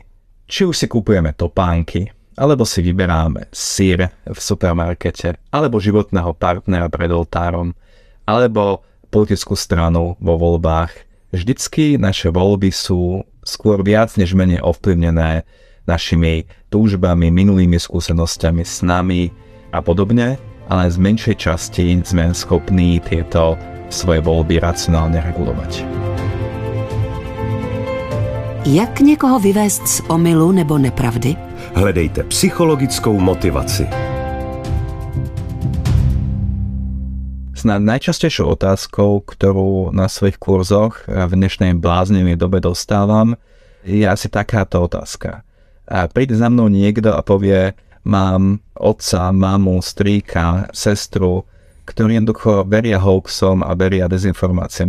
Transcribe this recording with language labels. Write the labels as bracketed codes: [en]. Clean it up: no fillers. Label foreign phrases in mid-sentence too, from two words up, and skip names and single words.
[sk] Či už si kupujeme topánky, alebo si vyberáme syr v supermarkete, alebo životného partnera pred oltárom, alebo politickú stranu vo voľbách, vždycky naše voľby sú skôr viac než menej ovplyvnené našimi túžbami, minulými skúsenosťami, snami a podobne, ale z menšej časti sme schopní tieto svoje voľby racionálne regulovať. [cs] Jak někoho vyvést z omylu nebo nepravdy? Hledejte psychologickou motivaci. [sk] Snad najčastejšou otázkou, ktorú na svojich kurzoch v dnešnej bláznivej dobe dostávam, je asi takáto otázka. A príde za mnou niekto a povie, mám otca, mamu, strýka, sestru, ktorí jednoducho veria hoaxom a veria dezinformáciám.